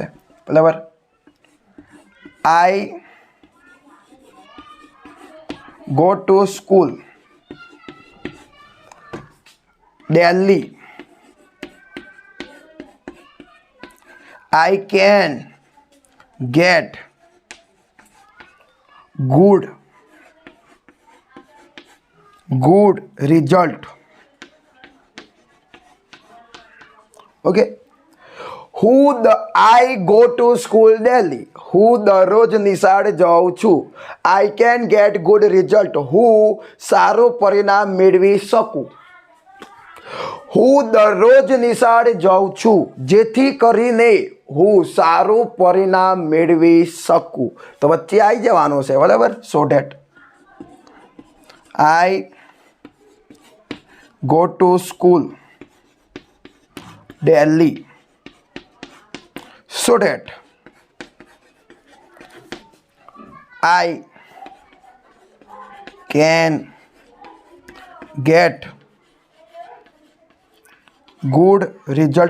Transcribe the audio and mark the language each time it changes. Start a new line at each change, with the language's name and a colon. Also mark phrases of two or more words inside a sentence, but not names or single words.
English: બરાબર, I go to school daily. I can get good result. Okay, I go to school daily.
Gujarati: હું દરરોજ નિશાળે જાઉં છું.
English: I can get good result.
Gujarati: હું સારું પરિણામ મેળવી શકું. હું દરરોજ નિશાળે જાઉં છું જેથી કરીને હું સારું પરિણામ મેળવી શકું. તો વચ્ચે આવી જવાનું છે.
English: બરાબર, so that I go to school daily so that I can get good result.